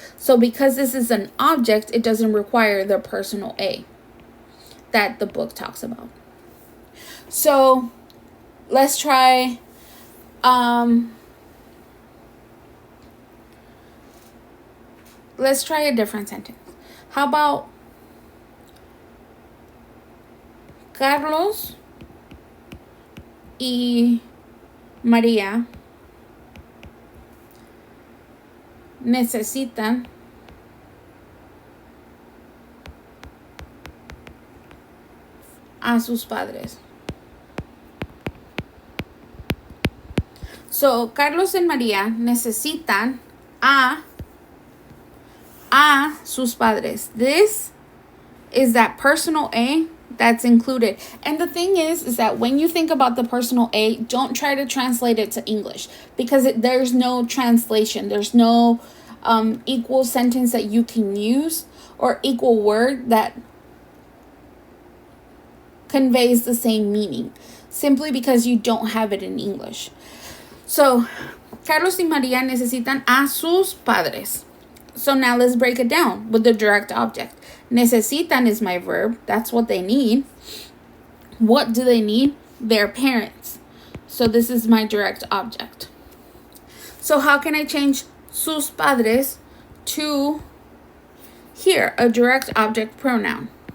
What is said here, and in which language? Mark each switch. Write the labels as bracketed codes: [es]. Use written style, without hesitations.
[en] So because this is an object, it doesn't require the personal A that the book talks about. So let's try a different sentence. How about [es] Carlos y María necesitan a sus padres. So, Carlos y María necesitan a sus padres. [en] This is that personal A that's included. And the thing is that when you think about the personal A, don't try to translate it to English because there's no translation. There's no equal sentence that you can use or equal word that conveys the same meaning simply because you don't have it in English. [es] So, Carlos y María necesitan a sus padres. [en] So now let's break it down with the direct object. Necesitan is my verb. That's what they need. What do they need? Their parents. So this is my direct object. So how can I change sus padres to here, a direct object pronoun?